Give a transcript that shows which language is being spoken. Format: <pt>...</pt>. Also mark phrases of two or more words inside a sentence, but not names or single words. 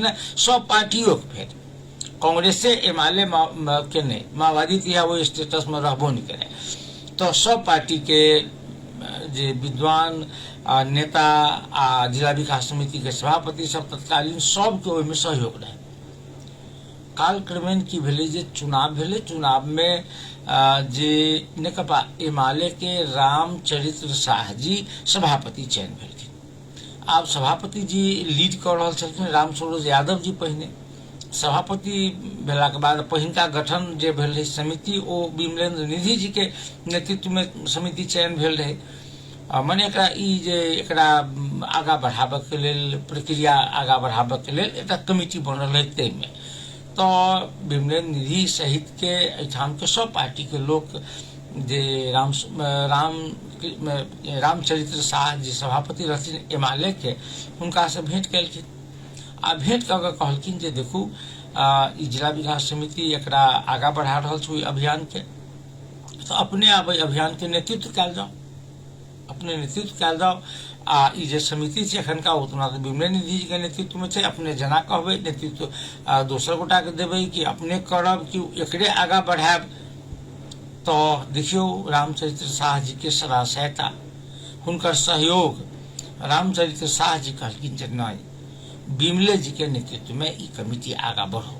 <mai>सब पार्टियों के फेर कांग्रेस से एमाले के नहीं, माओवादी तो वो स्टेटस में रहबो नहीं करे, तो सब पार्टी के जे विद्वान नेता आ जिला विकास समिति के सभापति सब तत्कालीन सब के ओहिमे सहयोग रहे। काल क्रमेण की भेले जे चुनाव भेले, चुनाव में जे नेकपा एमाले के रामचरित्र शाह जी सभापति चयन भेलखिन। आब सभापति जी लीड कर रहल छलखिन राम सरोज यादव जी। पहिने सभापति भेला के बाद पहिनका गठन जे भेल रहे समिति ओ विमलेंद्र निधि जी के नेतृत्व में समिति चयन भेल रहे। मने एकरा आगा बढ़ाबे के लेल, प्रक्रिया आगा बढ़ाबे के लेल एकटा कमिटी बनल है। तै में तो विमलेन्द्र निधि सहित के एठाम के सब पार्टी के लोग जे रामचरित्र शाह जी सभापति रहथिन एमाले के, हुनका से भेंट केलखिन आ भेंट कऽ के कहलखिन जे देखू ई जिला विकास समिति एकरा आगा बढ़ा रहल छै अभियान के, तो अपने आब अभियान के नेतृत्व कयल जाओ, अपने नेतृत्व कयल जाओ। आ ई जे समिति छै एखनका उतना तो विमलेन्द्र निधि जी के नेतृत्व में छै, अपने जना कहबै नेतृत्व दोसर गोटा के देबै कि अपने करब कि एकरे आगा बढ़ायब। तो देखियो रामचरित्र शाह जी के सहायता, हुनकर सहयोग, रामचरित्र शाह जी कहलखिन जे नहीं विमले जी के नेतृत्व में ई कमिटी आगा बढ़ो।</mai>